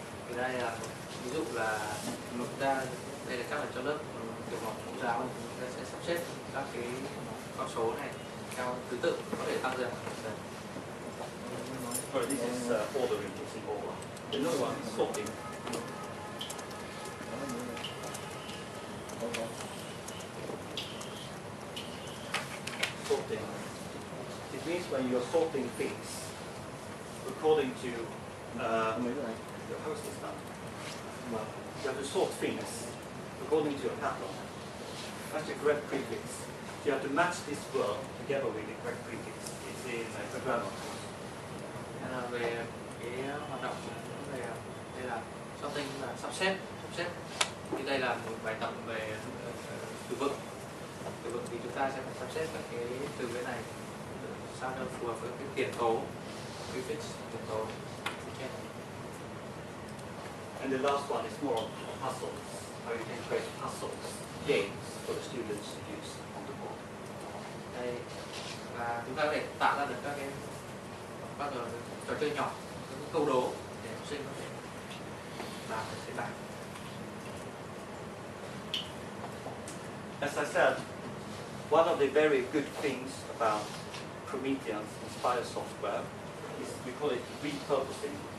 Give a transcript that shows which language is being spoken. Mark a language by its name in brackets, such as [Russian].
[Vietnamese] Thì đây là ví dụ là chúng ta đây là các bạn trong lớp tiểu học mẫu giáo, chúng ta sẽ sắp xếp các cái con số này theo thứ tự, có thể tăng dần. [English] Well, this is ordering, it's in order. Another one is sorting. Sorting. It means when you're sorting things according to how is this done? Well, you have to sort things according to a pattern. That's the correct prefix. You have to match this word together with the correct prefix. It's in the grammar course. [Vietnamese] Về cái hoạt động về đây là sorting là sắp xếp. Thì đây là một bài tập về từ vựng. Từ vựng thì chúng ta sẽ phải sắp xếp các cái từ cái này sao cho phù hợp với cái tiền tố, prefix tiền tố. [English] And the last one is more on puzzles, how you can create puzzles, games for the students to use on the board. [Vietnamese] Đây là chúng ta có thể tạo ra được các cái bắt đầu trò chơi nhỏ, các cái câu đố để học sinh có thể làm được cái bài. [English] As I said, one of the very good things about Promethean's Inspire software is we call it repurposing.